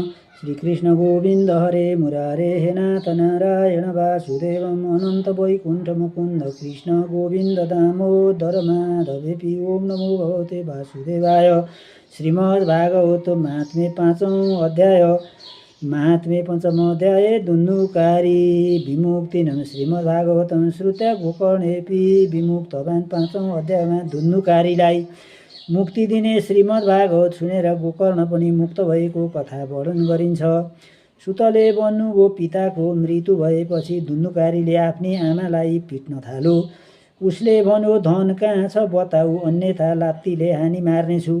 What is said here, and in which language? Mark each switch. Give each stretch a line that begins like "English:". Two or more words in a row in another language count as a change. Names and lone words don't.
Sanskrit: श्री कृष्ण गोविंद हरे मुरारे हे नाथ नारायण वासुदेवम अनंत वैकुंठ मुकुंद कृष्ण गोविंद दामोदर माधवेपि। ओम नमो भगवते वासुदेवाय। श्रीमद्भागवत महात्म्य
Nepali: पाँचौं अध्याय
Sanskrit: महात्म्य पंचम अध्याय दुन्नुकारी विमुक्ति नम। श्रीमद्भागवतम श्रुत्या गोकर्णेपि विमुक्तवान्।
Nepali: पाँचौं अध्यायमा दुन्नुकारीलाई मुक्ति दिने श्रीमद्भागवत सुनेर गोकर्ण पनि मुक्त भएको कथा वर्णन गरिन्छ। सुतले बन्नुको पिताको मृत्यु भएपछि दुन्नुकारीले आफ्नी आमालाई पिट्न थाल्यो। उसले भन्यो, धन कहाँ छ बताऊ, अन्यथा लात्तीले हानी मार्नेछु।